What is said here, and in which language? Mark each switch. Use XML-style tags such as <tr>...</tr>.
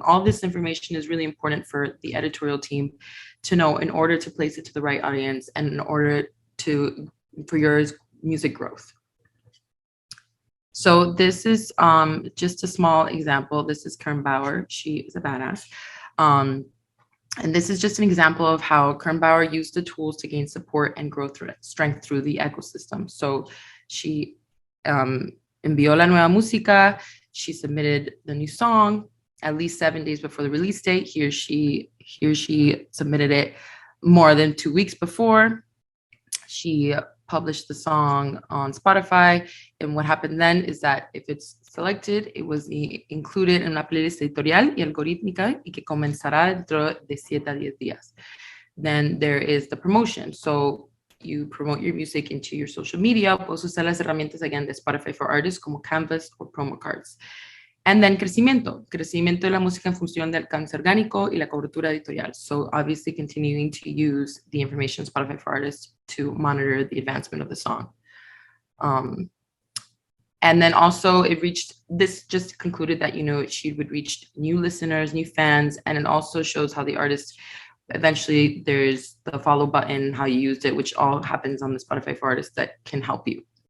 <en>All this information is really important for the editorial team to know in order to place it to the right audience and in order for your music growth. So this is just a small example. This is Kern Bauer. She is a badass. And this is just an example of how Kern Bauer used the tools to gain support and growth strength through the ecosystem. So she</en> <es>envió la nueva música.</es> <en>She submitted the new song at least 7 days before the release date. Here she submitted it more than 2 weeks before. She published the song on Spotify, and what happened then is that if it's selected, it was included</en> <es>en una playlist editorial y algorítmica y que comenzará dentro de 7 a 10 días.</es> <en>Then there is the promotion. So you promote your music into your social media.</en> <es>Puedes usar las herramientas</es> <en>again</en> <es>de Spotify for Artists como Canvas</es> <en>or promo cards. And then</en> <es>crecimiento de la música en función del alcance orgánico y la cobertura editorial.</es> <en>So obviously continuing to use the information Spotify for Artists to monitor the advancement of the song. And then also this just concluded that, she would reach new listeners, new fans, and it also shows how the artist, eventually there's the follow button, how you used it, which all happens on the Spotify for Artists that can help you.</en>